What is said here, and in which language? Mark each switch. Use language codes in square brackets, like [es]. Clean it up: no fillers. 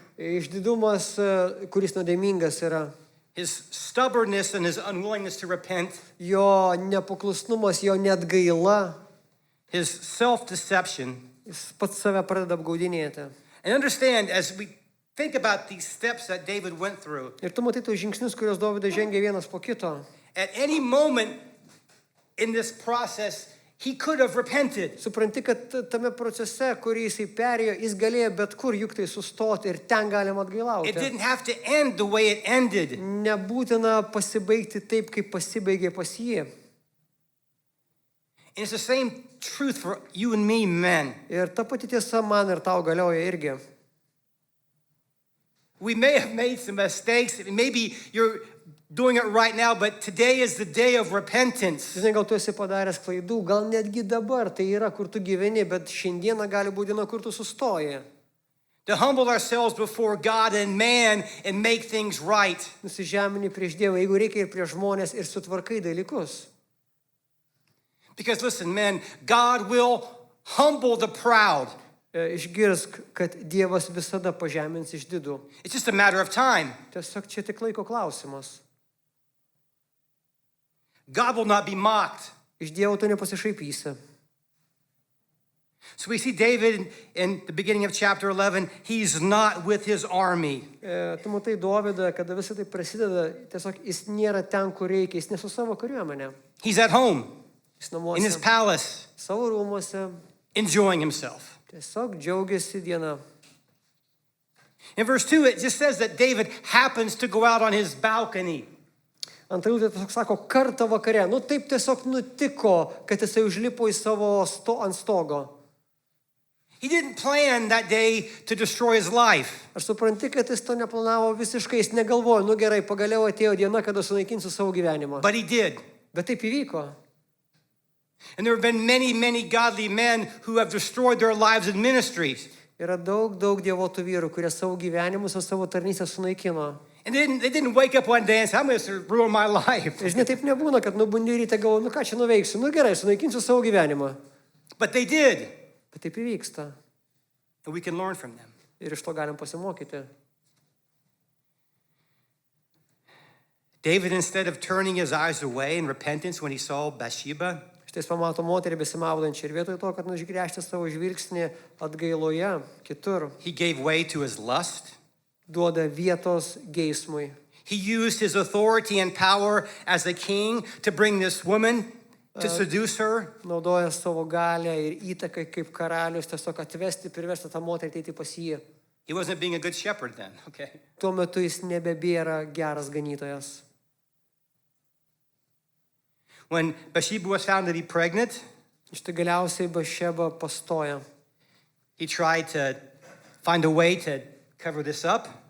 [lt] Išdidumas, kuris nuodėmingas yra, [en] his stubbornness and his unwillingness to repent, [lt] jo nepaklusnumas, jo net gaila, [en] his self-deception. [lt] jis pats save pradeda apgaudinėti. [en] And understand, as we think about these steps that David went through, [lt] Ir tu matai tus žingsnius, kuriuos Dovydas žengė vienas po kito. [en] at any moment in this process, he could have repented. [lt] Supranti, kad tame procese, kurį jisai perėjo, jis galėjo bet kur juk tai sustoti ir ten galima [en] It [lt] atgailauti. [en] didn't have to end the way it ended. [lt] Nebūtina pasibaigti taip, kaip pasibaigė pas jį. [en] And it's the same truth for you and me, men. [lt] Ir ta pati tiesa man ir tau galioja irgi. [en] We may have made some mistakes. Maybe you're doing it right now, but today is the day of repentance. [lt] Žinai, gal tu esi padaręs klaidų, gal netgi dabar tai yra, kur tu gyveni, bet šiandieną gali būti diena, kur tu sustoji. [en] To humble ourselves before God and man and make things right. [lt] Nusižemini prieš Dievą, jeigu reikia ir prieš žmonės ir sutvarkai dalykus. [en] Because listen, men, God will humble the proud. [lt] Išgirsk, kad Dievas visada pažemins išdidų. [en] It's just a matter of time. [lt] Tiesiog čia tik laiko klausimas. [en] God will not be mocked. [lt] Iš Dievo tu nepasišaipysi. [en] So we see David in the beginning of chapter 11, he's not with his army. [lt] Tu matai Dovydą, kada visą tai prasideda, tiesiog jis nėra ten, kur reikia, jis ne su savo kariuomenė. [en] He's at home, [lt] Jis [en] in his [lt] namuose, [en] palace, [lt] savo rūmuose, [en] enjoying himself. [lt] tiesiog džiaugiasi dieną. [en] In verse 2, it just says that David happens to go out on his balcony. [lt] Antra eilutė tiesiog sako, kartą vakare. Nu taip tiesiog nutiko, kad jisai užlipo į savo ant stogo. [en] He didn't plan that day to destroy his life. [lt] Aš supranti, kad jis to neplanavo visiškai, jis negalvojo, nu gerai, pagaliau atėjo diena, kada sunaikinsiu savo gyvenimą. [en] But he did. [lt] Bet taip įvyko. [en] And there have been many, many godly men who have destroyed their lives in ministries. [lt] Yra daug dievotų vyrų, kurie savo gyvenimus ar savo tarnystę sunaikino. [en] And they didn't wake up one day and say, I'm going to ruin my life. [lt] Ir žinai, taip nebūna, kad nubundi ryte galvoju, nu ką čia nuveiksiu, nu gerai, sunaikinsiu savo gyvenimą. [en] But they did. [lt] Bet taip įvyksta. [en] And we can learn from them. [lt] Ir iš to galim pasimokyti. [en] David, instead of turning his eyes away in repentance when he saw Bathsheba, [lt] Štai pamato moterį besimaudančią ir vietoj to, kad nužgręžti savo žvilgsnį atgailoje kitur, [en] he gave way to his lust. [lt] duoda vietos geismui. [en] He used his authority and power as a king to bring this woman to seduce her. [lt] Naudoja savo galę ir įtaką kaip karalius tiesiog atvesti, priversti tą moterį ateiti pas jį. [en] He wasn't being a good shepherd then, okay? [lt] Tuo metu jis nebebėra geras ganytojas. [en] When Bathsheba was found to be pregnant, [lt] Štai galiausiai Bathšeba pastoja. [en] he tried to find a way to cover this up.